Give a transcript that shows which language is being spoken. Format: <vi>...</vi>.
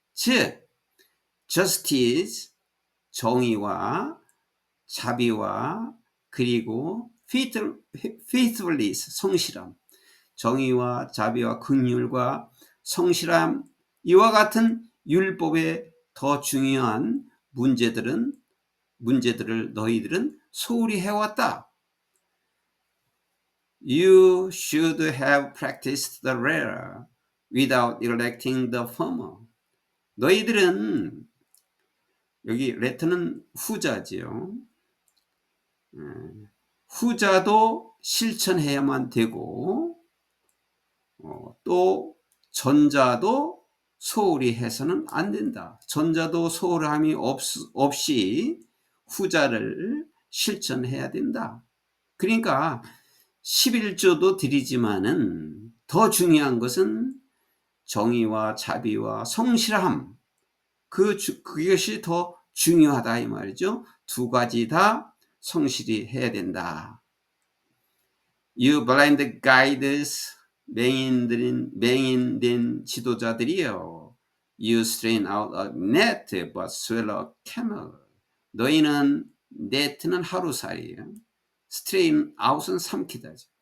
<ko>즉 justice, 정의와 자비와 그리고 faithfulness, 성실함, 정의와 자비와 긍휼과 성실함, 이와 같은 율법의 더 중요한 문제들을 너희들은 소홀히 해왔다.</ko> <en>You should have practiced the latter without neglecting the former.</en> <ko>너희들은, 여기 letter는 후자지요. 후자도 실천해야만 되고 또 전자도 소홀히 해서는 안 된다. 전자도 소홀함이 없이 후자를 실천해야 된다. 그러니까 11조도 드리지만은 더 중요한 것은 정의와 자비와 성실함, 그것이 더 중요하다 이 말이죠. 두 가지 다 성실히 해야 된다.</ko> <en>You blind guides,</en> <ko>맹인된 지도자들이여.</ko> <en>You strain out a net but swallow a camel.</en> <ko>너희는 net는 하루살이에요. strain out은 삼키다.</ko>